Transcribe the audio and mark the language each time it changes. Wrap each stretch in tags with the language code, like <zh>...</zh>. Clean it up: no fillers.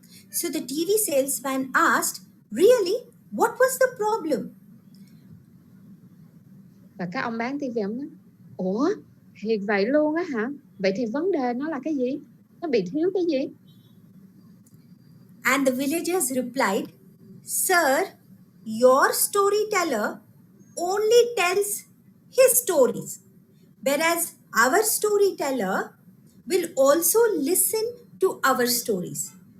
<en>So the TV salesman asked, really? What was the problem?</en> <vi>Và các ông bán tivi ông nói, ủa, thiệt vậy luôn á hả? Vậy thì vấn đề nó là cái gì? Nó bị thiếu cái gì?</vi> <en>And the villagers replied, sir, your storyteller only tells his stories, whereas our storyteller will also listen to our stories.</en>